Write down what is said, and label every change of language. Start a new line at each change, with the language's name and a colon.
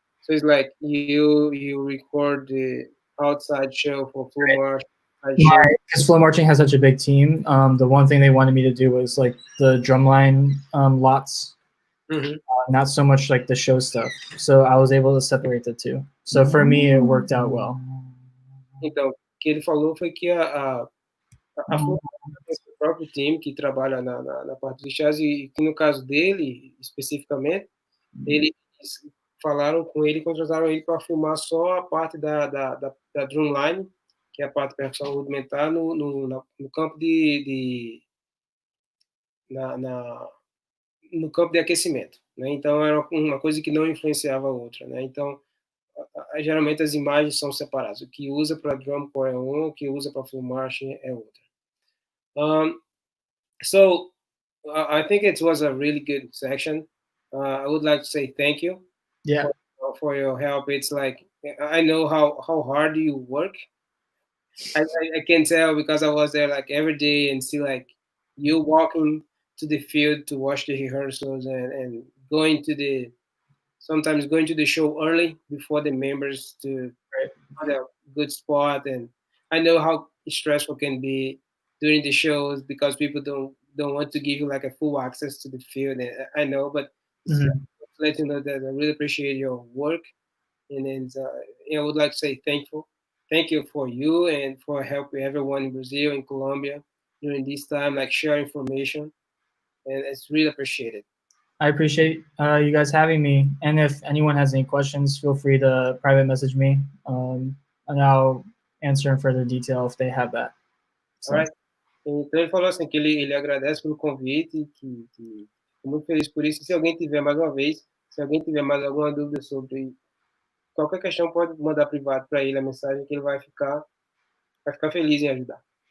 English: So it's like you record the outside show for full march. Because Flow Marching has such a big team, the one thing they wanted me to do was like the drumline lots, not so much like the show stuff. So I was able to separate the two. So for me, it worked out well.
Portuguese: Então, o que ele falou foi que a Flow tem seu próprio time que trabalha na parte de jazz e que no caso dele, especificamente, eles falaram com ele, contrataram ele para filmar só a parte da drumline, que é a parte de percussão rudimentar, no campo no campo de aquecimento, né? Então era uma coisa que não influenciava a outra, né? Então geralmente as imagens são separadas. O que usa para drum corps é um, o que usa para full marching é outro.
English: So I think it was a really good section. I would like to say thank you. Yeah. For your help. It's like I know how hard you work. I can tell because I was there like every day and see like you walking to the field to watch the rehearsals and going to the sometimes going to the show early before the members to find a good spot. And I know how stressful it can be during the shows because people don't want to give you like a full access to the field. And I know, but let you know that I really appreciate your work. And then I would like to say thank you for you and for helping everyone in Brazil and Colombia during this time, like share information, and it's really appreciated. I appreciate you guys having me. And if anyone has any questions, feel free to private message me, and I'll answer in further detail if they have that. So. Alright.
Portuguese: Então ele falou assim que ele agradece pelo convite, que ficou muito feliz por isso. E se alguém tiver mais uma vez, se alguém tiver mais alguma dúvida sobre qualquer questão, pode mandar privado para ele a mensagem que ele vai ficar feliz em ajudar.